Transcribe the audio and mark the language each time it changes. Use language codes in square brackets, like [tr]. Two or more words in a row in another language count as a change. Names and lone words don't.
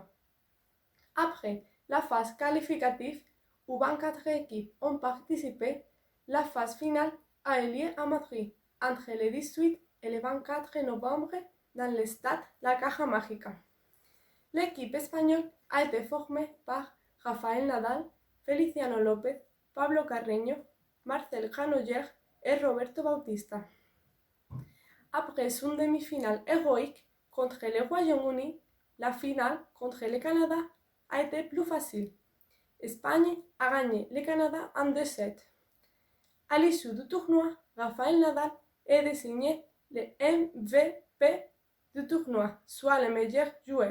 [fr] Après la phase qualificative où 24 équipes ont participé, la phase finale a eu lieu à Madrid entre le 18 et le 24 novembre dans le stade La Caja Mágica. L'équipe espagnole a été formée par Rafael Nadal, Feliciano López, Pablo Carreño, Marcel Granollers et Roberto Bautista. Après une demi-finale héroïque contre le Royaume-Uni, la finale contre le Canada a été plus facile. Espagne a gagné le Canada en 2-7. À l'issue du tournoi, Rafael Nadal est désigné le MVP du tournoi, soit le meilleur joueur.